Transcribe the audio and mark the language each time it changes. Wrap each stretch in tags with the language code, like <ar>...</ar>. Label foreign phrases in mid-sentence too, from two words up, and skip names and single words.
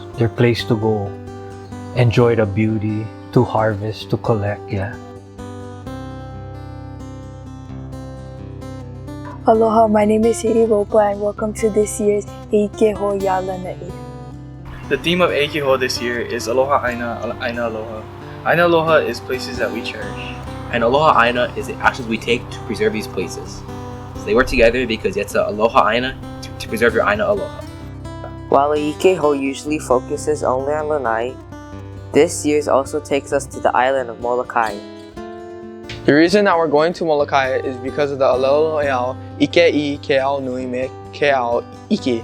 <en>Their place to go enjoy the beauty, to harvest, to collect. Yeah. Aloha, my name is Hiri Ropa and welcome to this year's E Ike Hou Lānaʻi. The theme of E Ike Hou this year is</en> <haw>Aloha ʻAina, ʻAina Aloha. ʻAina Aloha</haw> <en>is places that we cherish. And</en> <haw>Aloha ʻAina</haw> <en>is the actions we take to preserve these places. So they work together because it's a</en> <haw>Aloha ʻAina</haw> <en>to preserve your</en> <haw>ʻAina Aloha.</haw> <en>While E Ike Hou usually focuses only on Lanai, this year's also takes us to the island of Molokai. The reason that we're going to Molokai is because of the</en> <haw>Aloha Ike Ke Ao Nui Me Ke Ao Ike.</haw>